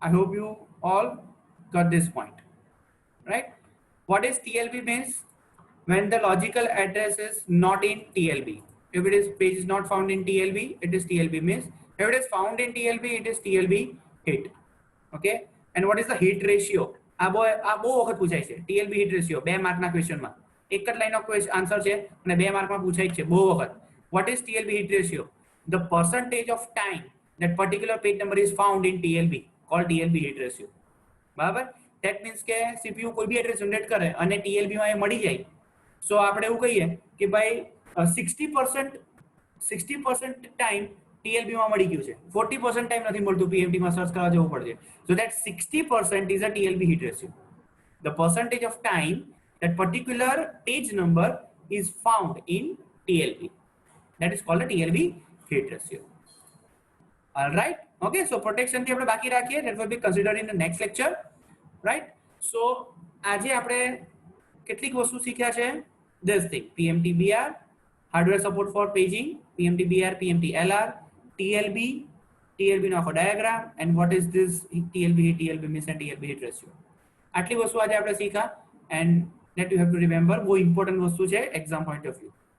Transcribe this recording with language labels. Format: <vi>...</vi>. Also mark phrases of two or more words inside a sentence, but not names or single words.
<en>I hope you all got this point, right? What is TLB means? When the logical address is not in TLB. If it is page is not found in TLB, it is TLB miss. If it is found in TLB, it is TLB hit. Okay. And what is the hit ratio?</en> <gu>આ બહુ વખત પૂછાય છે.</gu> <en>TLB hit ratio</en> <gu>2 માર્કના ક્વેશ્ચનમાં એક જ લાઈનનો આન્સર છે અને 2 માર્કમાં પૂછાય છે બહુ વખત.</gu> <en>What is TLB hit ratio? The percentage of time that particular page number is found in TLB called TLB hit ratio.</en> <gu>બરાબર?</gu> <en>That means</en> <gu>કે CPU કોઈ બી એડ્રેસ જનરેટ કરે અને TLB માં એ મળી જાય. So આપણે એવું કહીએ કે ભાઈ 60% ટાઈમ TLB માં મળી ગયું છે, 40% ટાઈમ નથી મળતું, PMT માં સર્ચ કરવા જવું પડશે.</gu> <en>So that 60% is a TLB hit ratio. The percentage of time that particular page number is found in TLB. That is called a TLB hit ratio. All right. Okay. So protection</en> <gu>થી આપણે બાકી રાખીએ.</gu> <en>That will be considered in the next lecture. Right. So</en> <gu>આજે આપણે કેટલીક વસ્તુ શીખ્યા છે.</gu> <en>This thing, PMTBR, hardware support for paging, PMTBR, PMTLR, TLB, TLB</en> <gu>નો આખો</gu> <en>diagram, and what is this TLB hit, TLB miss and TLB hit ratio.</en> <gu>આટલી વસ્તુ આજે આપણે શીખા,</gu> <en>and that you have to remember,</en> <gu>બહુ important વસ્તુ છે</gu> <en>exam point of view.</en>